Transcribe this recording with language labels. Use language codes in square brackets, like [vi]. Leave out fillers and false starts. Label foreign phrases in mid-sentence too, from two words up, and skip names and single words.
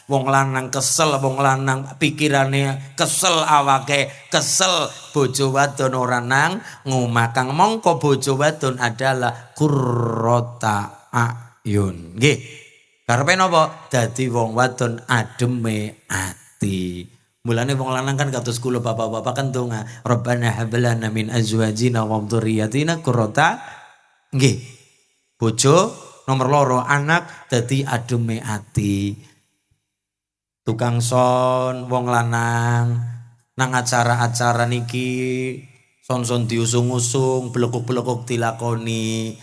[jv] Wong lanang kesel, wong lanang pikirane kesel, awake kesel, bojo wadon ora nang ngomah. Kang mongko bojo wadon adalah [ar] قرة أعين. [jv] Nggih. Karepe napa? Dadi wong wadon ademe ati. Mulane wong lanang kan kados kula bapak-bapak kan donga, [ar] ربنا هب لنا من أزواجنا وذرياتنا قرة nggih. [jv] Bojo nomor 2 anak dadi ademe ati. Tukang son wong lanang nang acara-acara niki son-son diusung-usung, blekuk-blekuk dilakoni.